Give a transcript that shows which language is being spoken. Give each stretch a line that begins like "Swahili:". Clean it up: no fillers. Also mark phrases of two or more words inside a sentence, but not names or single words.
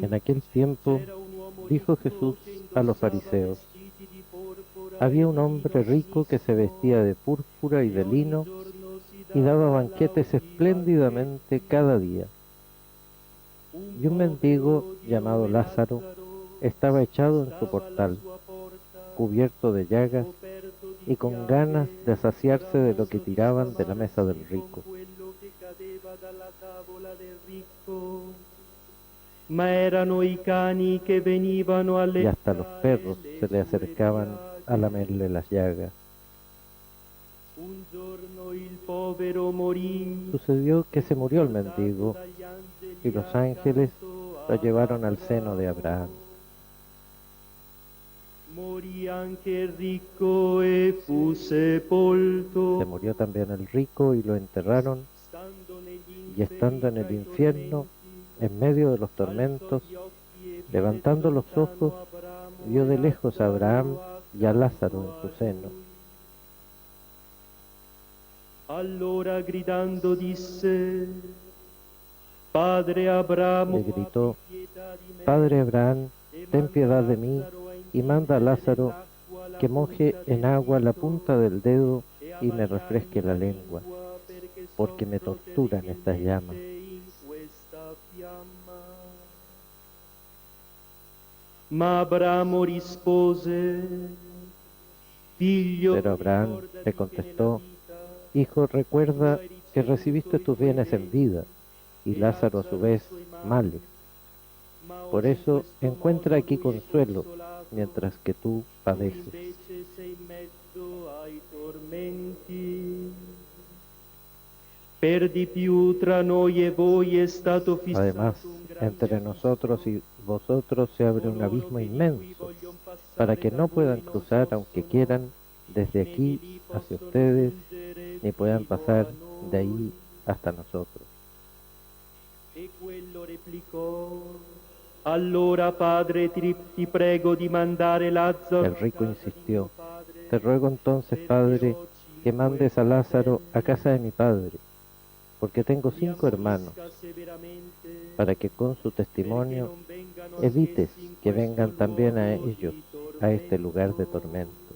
Spanish: En aquel tiempo dijo Jesús a los fariseos: había un hombre rico que se vestía de púrpura y de lino y daba banquetes espléndidamente cada día. Y un mendigo llamado Lázaro estaba echado en su portal, cubierto de llagas y con ganas de saciarse de lo que tiraban de la mesa del rico.
Italian: Ma erano i cani che venivano alle
Spanish: Y hasta los perros se le acercaban a lamerle las llagas.
Italian: Un giorno il povero morì.
Spanish: Sucedió que se murió el mendigo y los ángeles lo llevaron al seno de Abraham.
Italian: Morì anche il ricco e fu sepolto.
Spanish: Se murió también el rico y lo enterraron, y estando en el infierno, en medio de los tormentos, levantando los ojos, vio de lejos a Abraham y a Lázaro en su seno.
Italian: Allora gridando disse: Padre Abramo,
Spanish: Le gritó: Padre Abraham, ten piedad de mí y manda a Lázaro que moje en agua la punta del dedo y me refresque la lengua, porque me torturan estas llamas.
Italian: Ma Abramo rispose: Figlio,
Spanish: Pero Abraham le contestó: Hijo, recuerda que recibiste tus bienes en vida y Lázaro a su vez males. Por eso encuentra aquí consuelo mientras que tú padeces. Además, entre nosotros y vosotros se abre un abismo inmenso para que no puedan cruzar, aunque quieran, desde aquí hacia ustedes, ni puedan pasar de ahí hasta nosotros.
Italian: Allora padre ti prego di mandare Lazzaro.
Spanish: El rico insistió: te ruego entonces, padre, que mandes a Lázaro a casa de mi padre, porque tengo 5 hermanos, para que con su testimonio evites que vengan también a ellos a este lugar de tormento.